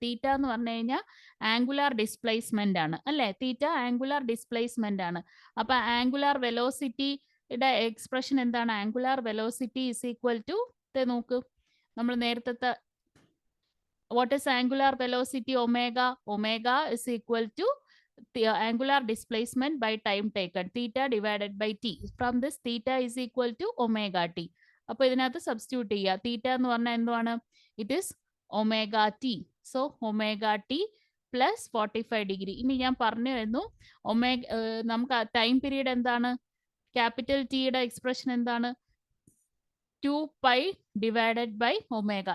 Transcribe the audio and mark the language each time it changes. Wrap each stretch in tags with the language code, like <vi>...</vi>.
<ml>തീറ്റ എന്ന് പറഞ്ഞു കഴിഞ്ഞാൽ ആംഗുലാർ ഡിസ്പ്ലേസ്മെന്റ് ആണ് അല്ലേ? തീറ്റ ആംഗുലാർ ഡിസ്പ്ലേസ്മെന്റ് ആണ്. അപ്പൊ ആംഗുലാർ വെലോസിറ്റിയുടെ എക്സ്പ്രഷൻ എന്താണ്?</ml> <en>angular velocity is equal to,</en> <ml>നോക്ക്, നമ്മൾ നേരത്തെ</ml> <en>what is angular velocity? Omega. Omega is equal to the angular displacement by time taken, theta divided by t. From this, theta is equal to omega t.</en> <ml>അപ്പോൾ ഇതിനകത്ത് substitute ചെയ്യുക. തീറ്റ എന്ന് പറഞ്ഞാൽ എന്തുവാണ്?</ml> <en>It is omega T.</en> <ml>So omega T plus 45 degree. ഇനി ഞാൻ പറഞ്ഞു തരുന്നു, നമുക്ക് ടൈം പീരീഡ് എന്താണ്? ക്യാപിറ്റൽ ടിയുടെ എക്സ്പ്രഷൻ എന്താണ്?</ml> <en>2 pi divided by omega.</en>